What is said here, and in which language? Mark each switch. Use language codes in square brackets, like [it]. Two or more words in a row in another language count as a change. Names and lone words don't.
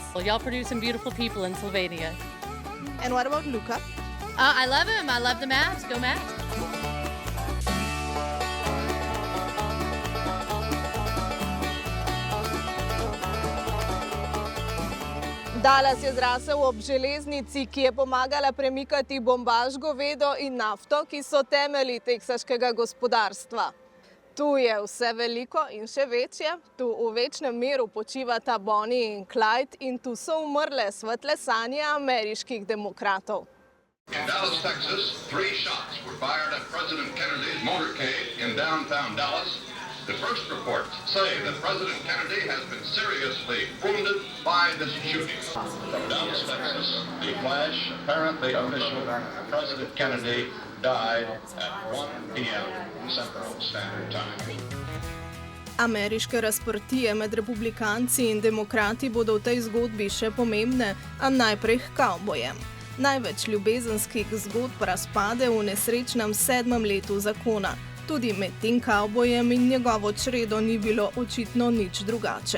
[en] Well, y'all produce some beautiful people in Slovenia. And what about Luka? I love him. I love the Mavs. Go Mavs. [sl] Dallas je zrasel ob železnici, ki je pomagala premikati bombaž, govedo in nafto, ki so temelji teksaškega gospodarstva. Tu je vse veliko in še večje. Tu v večnem miru počivata Bonnie in Clyde in tu so umrle svetle sanje ameriških demokratov. [en] In Dallas, Texas, 3 shots were fired at President Kennedy's motorcade in downtown Dallas. The first reports say that President Kennedy has been seriously wounded by this shooting. From Dallas, Texas, the flash, apparently official, President Kennedy died at 1 p.m. Central Standard Time. [sl] Ameriške razprtije med republikanci in demokrati bodo v tej zgodbi še pomembne, a najprej k kavbojem. Največ ljubezenskih zgodb razpade v nesrečnem 7. letu zakona. Tudi med tem kavbojem in njegovo čredo ni bilo očitno nič drugače.